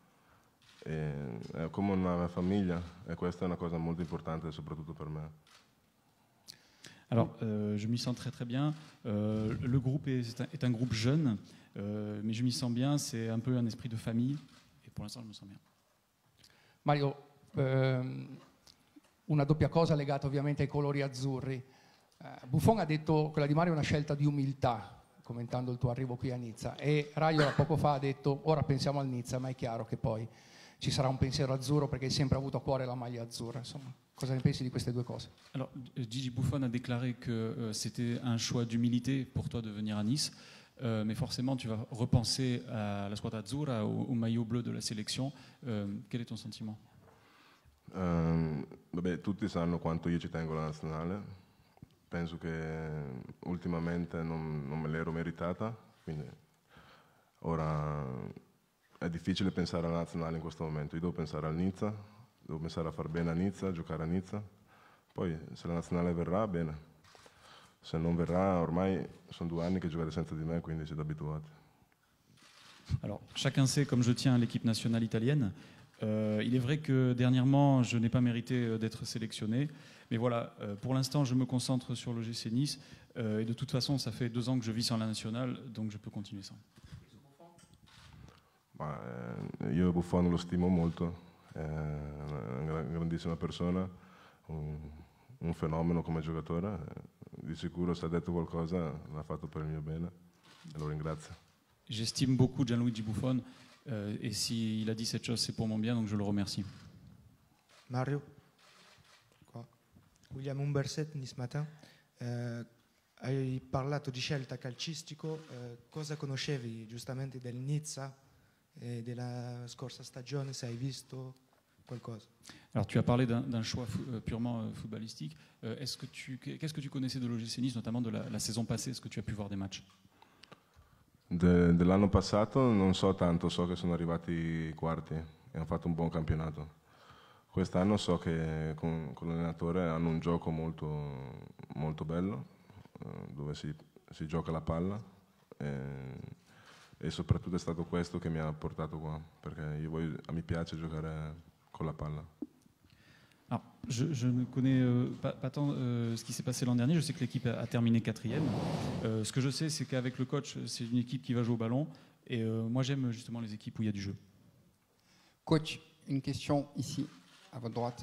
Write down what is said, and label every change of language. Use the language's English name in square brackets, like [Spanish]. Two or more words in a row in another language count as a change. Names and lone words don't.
[Italian] È come una famiglia e questa è una cosa molto importante soprattutto per me. [French] Alors, je m'y sens très très bien. Le groupe est un groupe jeune, mais je m'y sens bien. C'est un peu un esprit de famille. Et pour l'instant, je me sens bien. [Italian] Mario, una doppia cosa legata ovviamente ai colori azzurri. Buffon ha detto quella di Mario è una scelta di umiltà, commentando il tuo arrivo qui a Nizza, e Raiola poco fa ha detto ora pensiamo al Nizza, ma è chiaro che poi ci sarà un pensiero azzurro perché hai sempre avuto a cuore la maglia azzurra. Insomma, cosa ne pensi di queste due cose? [French] Alors, Gigi Buffon a déclaré que c'était un choix d'humilité pour toi de venir à Nice, mais forcément tu vas repenser à [Italian] la squadra azzurra, [French] au maillot bleu de la sélection. Quel est ton sentiment? [Italian] Vabbè, tutti sanno quanto io ci tengo alla nazionale. Penso che ultimamente non me l'ero meritata, quindi ora è difficile pensare alla nazionale in questo momento. Io devo pensare al Nizza, devo pensare a far bene a Nizza, a giocare a Nizza. Poi se la nazionale verrà, bene. Se non verrà, ormai sono 2 anni che giocate senza di me, quindi siete abituati. [French] Alors, chacun sait comme je tiens à l'équipe nationale italienne. Il est vrai que dernièrement, je n'ai pas mérité d'être sélectionné. Mais voilà, pour l'instant, je me concentre sur l'OGC Nice. Et de toute façon, ça fait 2 ans que je vis sans la nationale, donc je peux continuer sans. [Italian] Io Buffon lo stimo molto, è una grandissima persona, un fenomeno come giocatore. Di sicuro se ha detto qualcosa l'ha fatto per il mio bene e lo ringrazio. [French] J'estime beaucoup Gianluigi Buffon et s'il a dit cette chose, c'est pour mon bien, donc je le remercie. [Italian] Mario, qua. William Umberset, Nice Matin. Hai parlato di scelta calcistico, cosa conoscevi giustamente del Nizza e della scorsa stagione, se hai visto qualcosa? [French] Alors tu as parlé d'un choix purement footballistique. Qu'est-ce que tu connaissais de l'OGC Nice, notamment de la saison passée? Est-ce que tu as pu voir des matchs? [Italian] Dell'anno passato non so tanto, so che sono arrivati i quarti e hanno fatto un buon campionato. Quest'anno so che con l'allenatore hanno un gioco molto, molto bello, dove si gioca la palla e soprattutto è stato questo che mi ha portato qua, perché mi piace giocare con la palla. [French] Alors, je ne connais pas tant ce qui s'est passé l'an dernier. Je sais que l'équipe a terminé 4e. Ce que je sais, c'est qu'avec le coach, c'est une équipe qui va jouer au ballon. Et moi, j'aime justement les équipes où il y a du jeu. Coach, une question ici, à votre droite.